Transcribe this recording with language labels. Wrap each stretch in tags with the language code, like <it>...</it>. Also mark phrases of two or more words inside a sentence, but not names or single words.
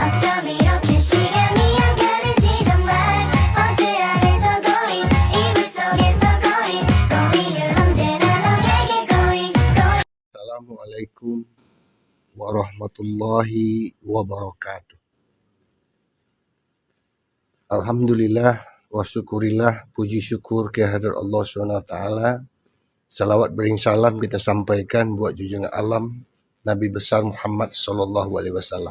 <ko>밤 이렇게 시간이 안 가는지 정말 버스 안에서 going 이불 속에서 going 은 언제나 너에게 going.</ko> <ar>السلام عليكم ورحمة الله وبركاته. الحمد لله والشكر لله,</ar> <id>puji syukur kehadirat Allah SWT. Salawat bering salam kita sampaikan buat junjungan alam Nabi besar Muhammad SAW.</id>